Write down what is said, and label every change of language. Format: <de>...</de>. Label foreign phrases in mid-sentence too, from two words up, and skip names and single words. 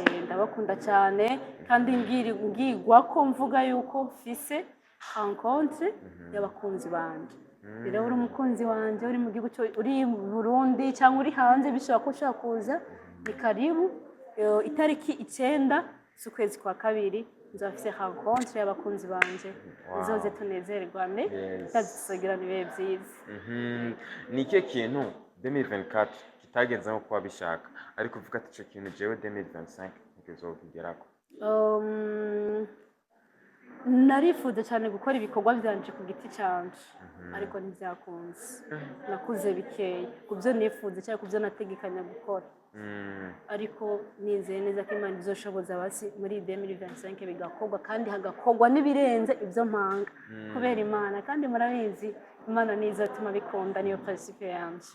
<rn>Ndabakunda cyane, kandi ngigwa ko mvuga yuko mfise rencontre y'abakunzi banje. Rero uri umukunzi wanje, uri mu gihugu uri Burundi cyangwa uri hanze, bishobora ko ushaka kuza, ni karibu. Itariki 9 z'ukwezi kwa kabiri nzafise rencontre y'abakunzi banje. Nzoze tunezererwane, tuzogirana ibihe byiza. Ni ikihe kintu 2024 kitagenze nko kuba bishaka, ariko uvuga ati icyo kintu jewe 2025 ntikizokigerako? narifuza cyane gukora ibikorwa byanje ku giti cyanje ariko ntibyakunze nakuze bikeya ku byo nifuza cyangwa ku byo nategekanya gukora ariko nizeye neza ko Imana izoshoboza basi muri 2025 bigakorwa kandi hagakorwa n'ibirenze ibyo mpanga kubera Imana kandi murabizi Imana nizatuma bikunda niyo principe yanje.</rn>